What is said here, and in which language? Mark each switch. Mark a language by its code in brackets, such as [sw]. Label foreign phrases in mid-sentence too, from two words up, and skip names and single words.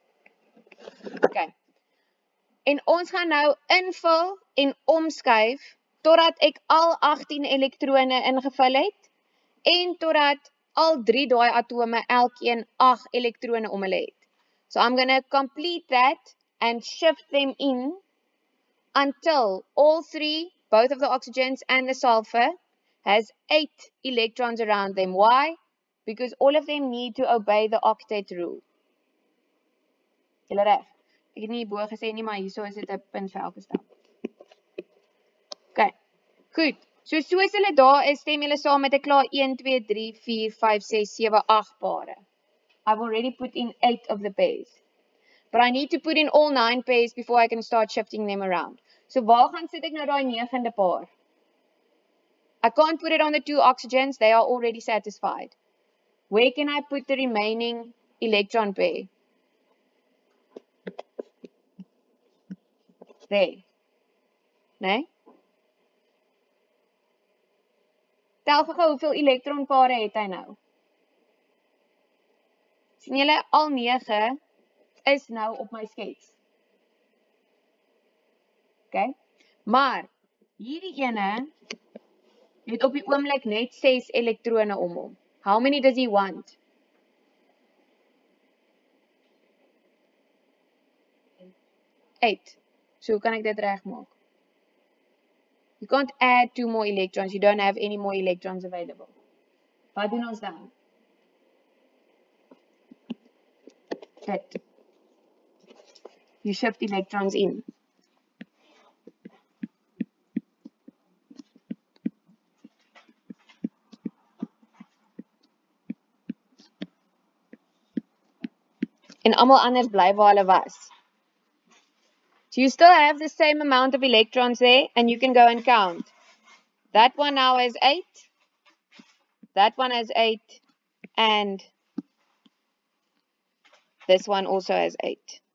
[af] Okay. En ons gaan nou invul en omskuif totdat ek al 18 elektrone ingevul het, en totdat al 3 daai atome elkeen 8 elektrone om hulle het. [en] So I'm going to complete that and shift them in until all 3, both of the oxygens and the sulfur, has 8 electrons around them. Why? Because all of them need to obey the octet rule. [af] Julle reg? Ek het nie hierbo gesê nie, maar hierso is dit 'n punt vir elke stap. Okay, goed. So soos hulle daar is, stem julle saam met 'n klaar 1, 2, 3, 4, 5, 6, 7, 8 pare. [en] I've already put in 8 of the pairs. But I need to put in all 9 pairs before I can start shifting them around. [af] So waar gaan sit ek nou daai 9de paar? [en] I can't put it on the 2 oxygens, they are already satisfied. Where can I put the remaining electron pair? There. [af] Nee? Tel gou hoeveel elektronpare het hy nou? Sien julle, al 9 is nou op my skets. Okay? Maar, hierdie ene het op die oomblik net 6 elektrone om hom. [en] How many does he want? 8. [af] So, hoe kan ek dit regmaak? [en] You can't add 2 more electrons. You don't have any more electrons available. [af] Wat doen ons dan? Dit. [en] You shift electrons in. [af] En almal anders bly waar hulle was. [en] So you still have the same amount of electrons there, and you can go and count. That one now has 8. That one has 8. And this one also has 8.